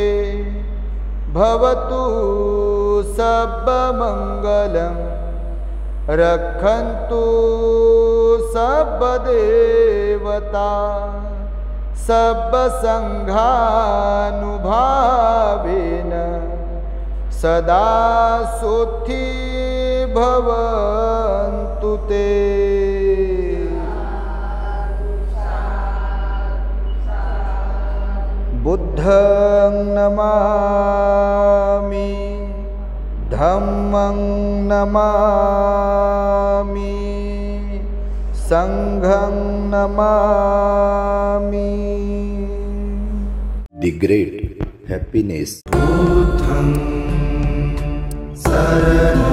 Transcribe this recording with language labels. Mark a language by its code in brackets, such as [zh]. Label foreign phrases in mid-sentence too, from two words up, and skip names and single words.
[pi] भवतु सब मंगलम रक्षन्तु सब देवता सब संघानुभावेन सदा सुखी भवन्तु ते. बुद्धं नमामि धम्मं नमामि संघं नमामि. [en] The great happiness. [pi] बुद्धं शरणं